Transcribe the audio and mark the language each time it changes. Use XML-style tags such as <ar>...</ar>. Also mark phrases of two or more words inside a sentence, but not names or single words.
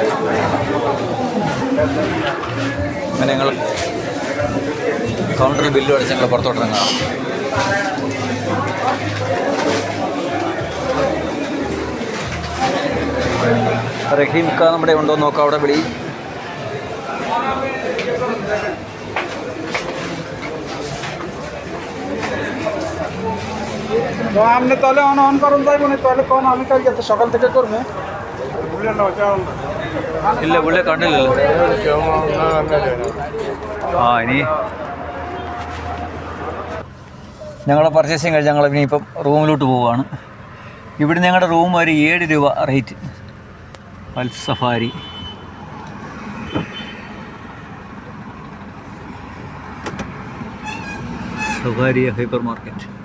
<ml>അങ്ങനെ ഞങ്ങൾ കൗണ്ടറിൽ ബില്ല് അടിച്ച് ഞങ്ങൾ പുറത്തോട്ടിറങ്ങാം. റഹീം ക നമ്മുടെ ഉണ്ടോ നോക്കാം, അവിടെ വിളി.</ml> <bn>আপনি তাহলে অন করুন, যাইব না তাহলে কোন আমি কালকে সকাল থেকে করবো।</bn> <ml>ഇല്ല, പുള്ളിയെ കണ്ടില്ലല്ലോ. ഇനി ഞങ്ങളുടെ പർച്ചേസിങ് കഴിഞ്ഞ് ഞങ്ങൾ ഇനിയിപ്പം റൂമിലോട്ട് പോവുകയാണ്. ഇവിടെ ഞങ്ങളുടെ റൂം ഒരു 7 രൂപ റേറ്റ്. സഫാരി സ്വകാര്യ</ml> <en>hyper market.</en>